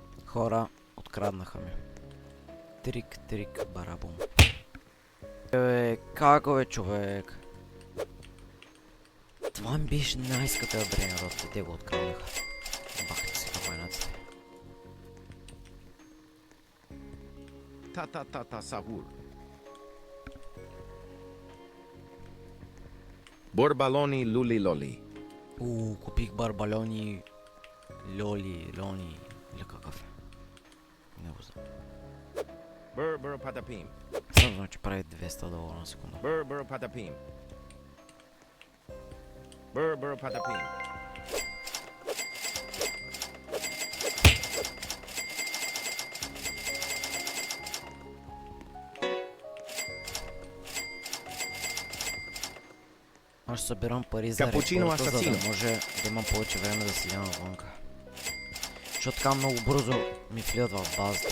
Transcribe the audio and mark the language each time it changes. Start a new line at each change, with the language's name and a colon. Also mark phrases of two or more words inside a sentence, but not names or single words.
Bulgarian: Хора, откраднаха ми. Трик, трик, барабум. Како бе, човек? Това ми беше най-скъпия брейнрот и те го откраднаха. Бахте си капайнаците. Ta sahur. Borbaloni luli loli. Купих барбалони, лони, или какъв е? Не го знам. Bur patapim. Съм знам, че прави $200 на секунда. Bur patapim. Bur patapim. Аз ще събирам пари за Капучино репорта, за да асасино. може да имам повече време да седя навънка. Защото така много бързо ми влият в базата.